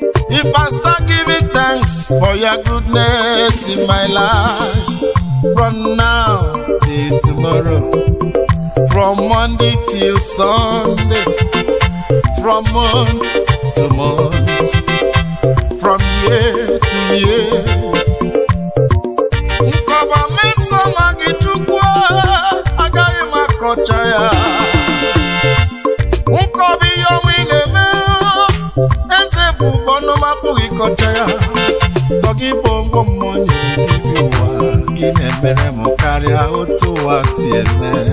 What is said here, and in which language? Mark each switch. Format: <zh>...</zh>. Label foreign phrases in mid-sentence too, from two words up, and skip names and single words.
<en>If I start giving thanks for your goodness in my life, from now till tomorrow, from Monday till Sunday, from month to month, from year to year.</en> <ig>Nkọba mmeso ma gị Chukwu, agaghị m akọcha ya. Nkọba ihe ọma ị na-eme, eze bụ ụkọ ọnụ m apụghị ịkọcha ya. Sọ gị bụ ngwọ mmụọ nyere gị bi ụwa, gị na-emere m karịa otu ụwa si eme.</ig>